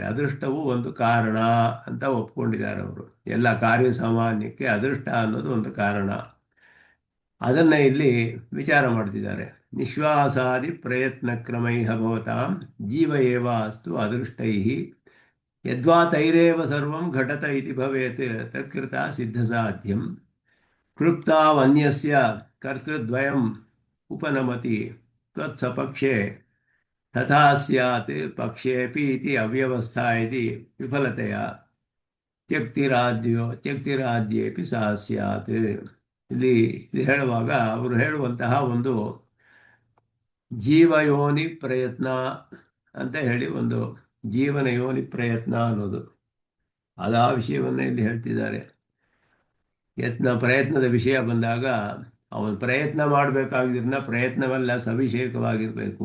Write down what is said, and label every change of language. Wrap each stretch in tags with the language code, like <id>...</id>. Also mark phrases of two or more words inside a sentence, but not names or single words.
<kn>ಅದೃಷ್ಟವು ಒಂದು ಕಾರಣ ಅಂತ ಒಪ್ಕೊಂಡಿದ್ದಾರೆ ಅವರು. ಎಲ್ಲ ಕಾರ್ಯ ಸಾಮಾನ್ಯಕ್ಕೆ ಅದೃಷ್ಟ ಅನ್ನೋದು ಒಂದು ಕಾರಣ. ಅದನ್ನೇ ಇಲ್ಲಿ ವಿಚಾರ ಮಾಡ್ತಿದ್ದಾರೆ.</kn> <sa>ನಿಶ್ವಾಸಾದಿ ಪ್ರಯತ್ನ ಕ್ರಮೈ ಭವತಾಂ ಜೀವ ಏವ ಅಸ್ತು ಅದೃಷ್ಟೈ ಯದ್ವಾ ತೈರೇವ ಸರ್ವಂ ಘಟತ ಇತಿ ಭವೇತ್ ತತ್ಕೃತ ಸಿದ್ಧ ಸಾಧ್ಯಂ ಕೃಪ್ತಾವನ್ಯಸ್ಯ ಕರ್ತೃದ್ವಯಂ ಉಪನಮತಿ ತ್ವತ್ಸಪಕ್ಷೆ ತಥಾ ಸ್ಯಾತ್ ಪಕ್ಷೇಪಿ ಇತಿ ಅವ್ಯವಸ್ಥಾ ಇತಿ ವಿಫಲತೆಯ ತ್ಯಕ್ತಿರಾದ್ಯೇಪಿ ಸಾ ಸ್ಯಾತ್.</sa> <kn>ಇಲ್ಲಿ ಹೇಳುವಾಗ ಅವರು ಹೇಳುವಂತಹ ಒಂದು ಜೀವಯೋನಿ ಪ್ರಯತ್ನ ಅಂತ ಹೇಳಿ, ಒಂದು ಜೀವನ ಯೋನಿ ಪ್ರಯತ್ನ ಅನ್ನೋದು ಆ ವಿಷಯವನ್ನು ಇಲ್ಲಿ ಹೇಳ್ತಿದ್ದಾರೆ. ಪ್ರಯತ್ನದ ವಿಷಯ ಬಂದಾಗ ಅವನು ಪ್ರಯತ್ನ ಮಾಡಬೇಕಾಗಿದ್ರನ್ನ ಪ್ರಯತ್ನವೆಲ್ಲ ಸವಿಷೇಕವಾಗಿರಬೇಕು.</kn>